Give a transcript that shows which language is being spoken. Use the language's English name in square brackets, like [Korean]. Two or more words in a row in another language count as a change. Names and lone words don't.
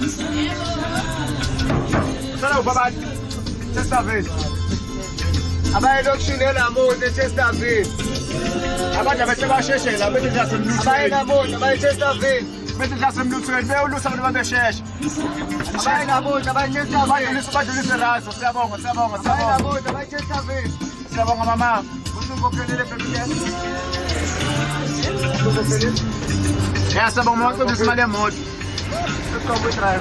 [Zulu] Sala ubaba. Sexta-feira. Abaye lokushinela amonde sexta-feira. Abantu abasheshela bethi ngiyasemlutho. Abaye namonde abaye sexta-feira. Bethi ngiyasemlutho beyolusa abantu babesheshe. Abaye namonde abaye sexta-feira. Badlulise razo. Siyabonga, siyabonga, Abaye siyabonga. namonde abaye sexta-feira. Siyabonga mama. Usukhokhelele phela. Ya siyabonga mawucebisa imali yemoto. Uqobo driver.